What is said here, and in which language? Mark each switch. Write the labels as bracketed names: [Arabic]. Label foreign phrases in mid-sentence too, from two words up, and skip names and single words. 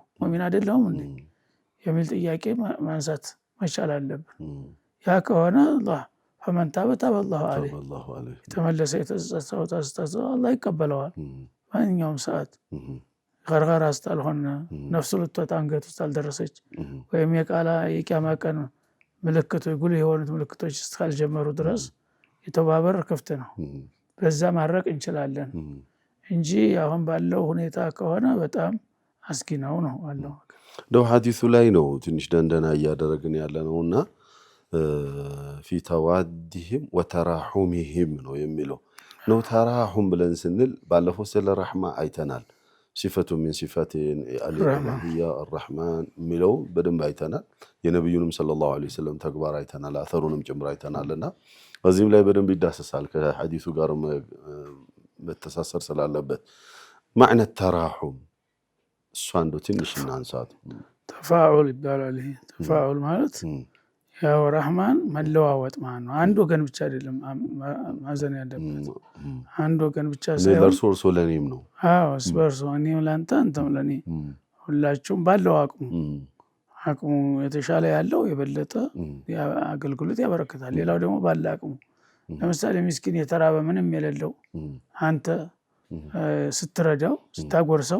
[Amharic] ሙእሚን አይደለሁም እንዴ የሚል ጥያቄ ማንሳት መቻል አለብን። ያ ከሆነ አላህ [Arabic] فمن تاب تاب الله عليه [Amharic] የተመለሰ የተጸጸተ አላህ ይቀበለዋል። ማንኛውም ሰዓት ገርገራ ስታልሆነ ነፍሱ ልትወጣ አንገት ውስጥ አልደረሰች ወይም የቂያማ ቀን ምልክቶች ጉልህ የሆኑት ምልክቶች እስካልጀመሩ ድረስ የተባበር ክፍት ነው። በዛ ማድረቅ እንችላለን እንጂ አሁን ባለው ሁኔታ ከሆነ በጣም አስጊ ነው አለው። እንደው ሐዲሱ ላይ ነው ትንሽ ደንደና እያደረግን ያለ ነውና [Arabic] في توادهم وتراحمهم [Amharic] ነው የሚለው ነው። ተራሁም ብለን ስንል ባለፈው ስለ ረህማ አይተናል። ሲፈቱ [Arabic] من صفات الالهيه الرحمن [Amharic] ሚለው በደንብ አይተናል። የነብዩንም [Arabic] صلى الله عليه وسلم [Amharic] ተግባር አይተናል። አተሩንም ጭምር አይተናልና እዚህም ላይ በደንብ ይዳሰሳል ከሐዲሱ ጋር መተሳሰር ስላለበት [Arabic] معنى التراحم [Amharic] እሱ አንዱ ትንሽ እናንሳት። ተፋዑል ይባላል። ይሄ ተፋዑል ማለት ያው ረህማን መለዋወጥ ማለት ነው። አንድ ወገን ብቻ አይደለም ማዘን ያለበት አንድ ወገን ብቻ ሳይሆን ለርሶ ለኔም ነው። አዎ ስበርሶ እኔም ላንተ አንተም ለኔ ሁላችሁም ባለው አቅሙ የተሻለ ያለው የበለጠ አገልግሎት ያበረክታል። ሌላው ደግሞ ባለ አቅሙ ለምሳሌ ምስኪን የተራበ ምንም የሌለው አንተ ስትረዳው ስታጎርሰው